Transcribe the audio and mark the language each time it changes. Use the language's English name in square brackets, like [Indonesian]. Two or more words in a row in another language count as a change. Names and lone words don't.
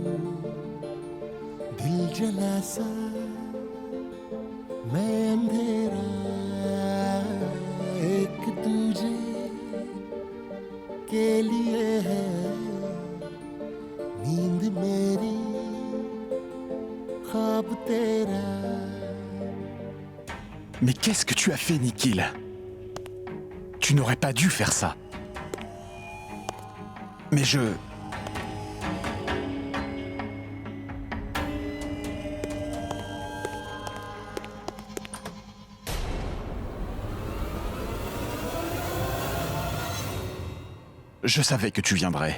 [Hindi] दिल जला सा मैं अंधेरा एक तुझे के लिए है नींद मेरी ख्वाब तेरा. [French] Mais qu'est-ce que tu as fait, Nikhil? Tu n'aurais pas dû faire ça. Mais Je savais que tu viendrais.